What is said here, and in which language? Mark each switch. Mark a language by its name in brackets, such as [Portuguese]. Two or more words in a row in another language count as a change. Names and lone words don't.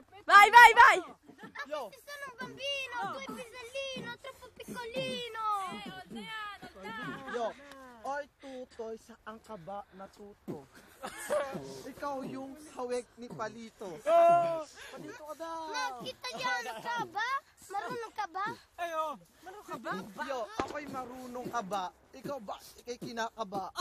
[Italian] Vai, vai, vai! Io. Sono un bambino, tu sei pisellino, troppo piccolino. [Filipino] Yo, oy tutoy, saan ka ba natuto? Ikaw yung hawig ni Palito. Palito ka daw. Nag-Italiano ka ba? Marunong ka ba? Marunong ka ba? Yo, ako'y marunong ka ba? Ikaw ba? Ikay kinakaba.